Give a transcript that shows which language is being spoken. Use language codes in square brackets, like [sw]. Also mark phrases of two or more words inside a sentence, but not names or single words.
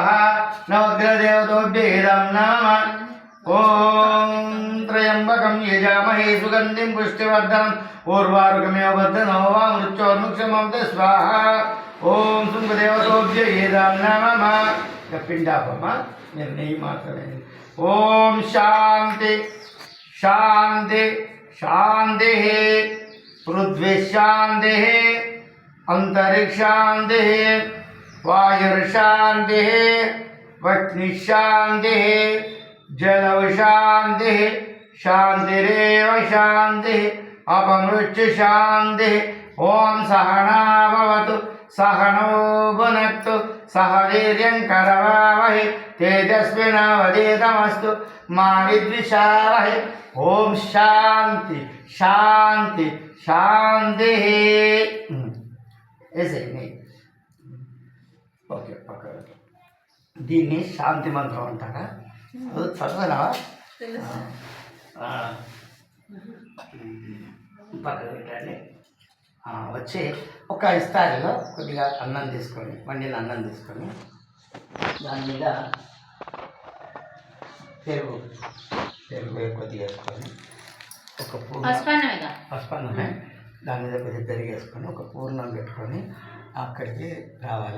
[sa] నవగ్రహదేవతోభ్య ఇదం నమః ఓం త్రయంబకం యజామహే సుగంధిం పుష్టివర్ధనం ఊర్వారుకమేవ వర్ధనో వా మృత్యోర్ముక్షమం స్వాహ. ఓం శృంగదేవతోభ్య ఇదం నమః. [te] పిండాపమా మీరు నెయ్యి మాత్రమే. [sa] ఓం శాంతి శాంతి शांति पृथ्वी शांति अंतरिक्ष शांति वायुर्शांति वह्नि शांति जलव शांति शांतिरेव शांति अपमृत्यु शांति ओम सहना भवतु सहनो भुनक्तु सह वीर्यं करवावहै तेजस्विनावधीतमस्तु मा विद्विषावहै ओम शांति शांति शांति [hi] ऐसे नहीं [te] ఓకే పక్క దీన్ని శాంతి మంత్రం అంటారా చదవనా పక్కన పెట్టండి వచ్చి ఒక ఇస్తారిలో కొద్దిగా అన్నం తీసుకొని వండిన అన్నం తీసుకొని దాని మీద పెరుగు కొద్దిగా వేసుకొని ఒక పసుపన్నమే దాని మీద కొద్దిగా పెరుగు వేసుకొని ఒక పూర్ణం పెట్టుకొని అక్కడికి రావాలి.